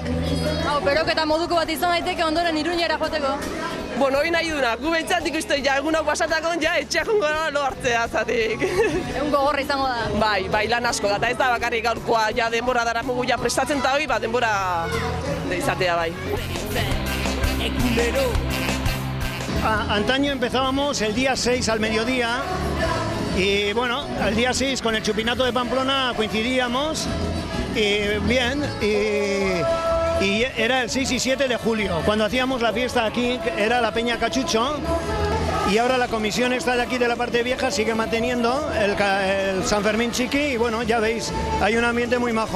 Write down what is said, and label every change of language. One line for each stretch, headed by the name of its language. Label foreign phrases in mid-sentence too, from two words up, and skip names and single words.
Basque: Hau, peroketa moduko bat izan daiteke ondoren Iruñera joateko. Bueno, hori nahi duna, gu behintzat ikusten, ja, egun hau pasatakon, ja, etxeak jongo lo hartzea, zatik. Egun gogorra izango da. Bai, lan asko da, eta ez da bakarrik gaurkoa, ja, denbora daramugu, ja, prestatzen eta hori, denbora izatea, bai.
Spanish: Antaño empezábamos el día 6 al mediodía y bueno, el día 6 con el Chupinato de Pamplona coincidíamos y bien, y era el 6 y 7 de julio, cuando hacíamos la fiesta aquí, era la Peña Cachucho, y ahora la comisión esta de aquí de la parte vieja sigue manteniendo el San Fermín Chiqui y bueno, ya veis, hay un ambiente muy majo.